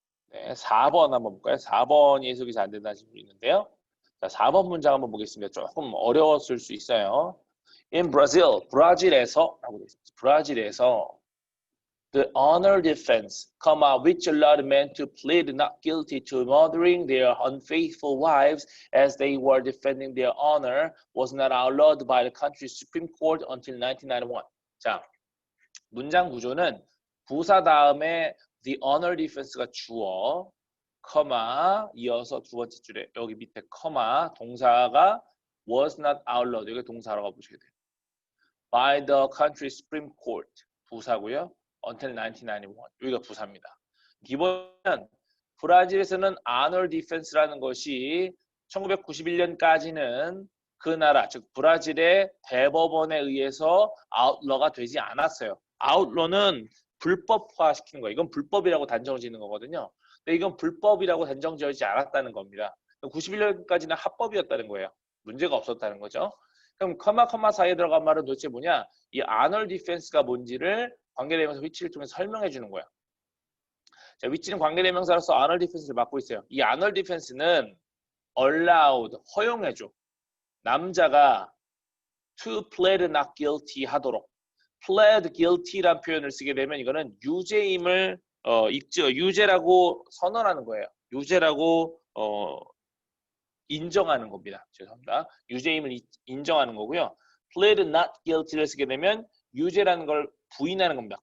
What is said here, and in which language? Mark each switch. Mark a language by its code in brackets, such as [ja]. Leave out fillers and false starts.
[ko] 네, 4번 한번 볼까요? 4번이 해석이 잘 안 된다는 질문이 있는데요. 자, 4번 문장 한번 보겠습니다. 조금 어려웠을 수 있어요. In Brazil, 브라질에서 라고 되어 있습니다. 브라질에서 [en] the honor defense, which allowed men to plead not guilty to murdering their unfaithful wives as they were defending their honor, was not outlawed by the country's Supreme Court until 1991. [ko] 자, 문장 구조는 부사 다음에 the honor defense가 주어, 이어서 두 번째 줄에 여기 밑에 동사가 was not outlawed, 여기 동사라고 보셔야 돼요. by the country's Supreme Court, 부사고요. until 1991, 여기가 부사입니다. 기본은 브라질에서는 honor defense라는 것이 1991년까지는 그 나라, 즉 브라질의 대법원에 의해서 outlaw가 되지 않았어요. outlaw는 불법화시키는 거예요. 이건 불법이라고 단정을 짓는 거거든요. 근데 이건 불법이라고 단정 지어지지 않았다는 겁니다. 91년까지는 합법이었다는 거예요. 문제가 없었다는 거죠. 그럼 커마 사이에 들어간 말은 도대체 뭐냐? 이 honor defense가 뭔지를 관계대명사 위치를 통해서 설명해 주는 거야. 자, 위치는 관계대명사로서 honor defense를 맡고 있어요. 이 honor defense는 allowed, 허용해줘. 남자가 [en] to plead not guilty [ko] 하도록. plead guilty란 표현을 쓰게 되면 이거는 유죄임을 유죄라고 선언하는 거예요. 유죄라고 인정하는 겁니다. 죄송합니다. 유죄임을 인정하는 거고요. [en] plead not guilty [ko] 를 쓰게 되면 유죄라는 걸 부인하는 겁니다.